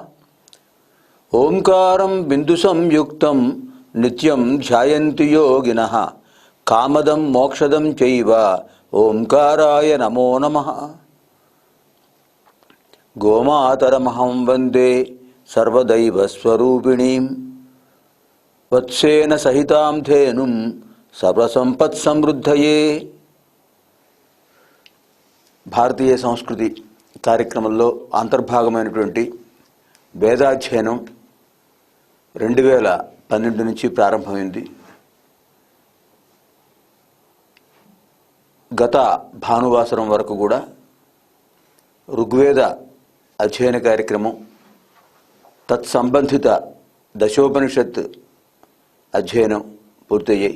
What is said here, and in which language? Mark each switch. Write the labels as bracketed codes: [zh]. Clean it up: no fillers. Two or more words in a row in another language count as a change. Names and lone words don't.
[sa] ओंकारं बिन्दुसंयुक्तं नित्यं ध्यायन्ति योगिनः कामदं मोक्षदं चैव ओंकाराय नमो नमः। गोमातरमहं वन्दे सर्वदैवस्वरूपिणीं वत्सेन सहितां धेनुं सर्वसंपत्समृद्धये। [te] భారతీయ సంస్కృతి కార్యక్రమంలో అంతర్భాగమైనటువంటి వేదాధ్యయనం 2012 నుంచి ప్రారంభమైంది. గత భానువాసరం వరకు కూడా ఋగ్వేద అధ్యయన కార్యక్రమం, తత్సంబంధిత దశోపనిషత్ అధ్యయనం పూర్తయ్యాయి.